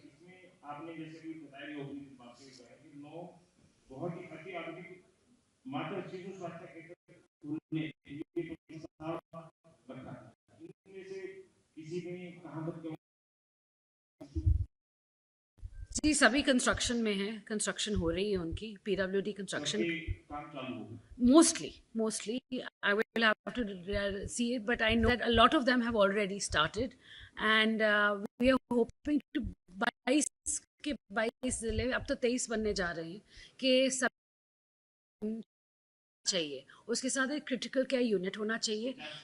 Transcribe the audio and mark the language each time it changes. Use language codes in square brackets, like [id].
[hi] इसमें आपने जैसे भी बताया कि ओपनिंग बात से कहा कि 9 बहुत ही अति आधुनिक मात्र शिशु स्वास्थ्य केंद्र खुलने ये प्रस्ताव रखा था। इनमें से किसी ने कहां तक जी, सभी कंस्ट्रक्शन में है, कंस्ट्रक्शन हो रही है उनकी, PWD कंस्ट्रक्शन काम चालू होगा? [en] mostly I will have to see it, but I know that a lot of them have already started, and we are hoping to [hi] 22 जिले, अब तो 23 बनने जा रहे हैं, कि सब चाहिए। उसके साथ एक क्रिटिकल केयर यूनिट होना चाहिए।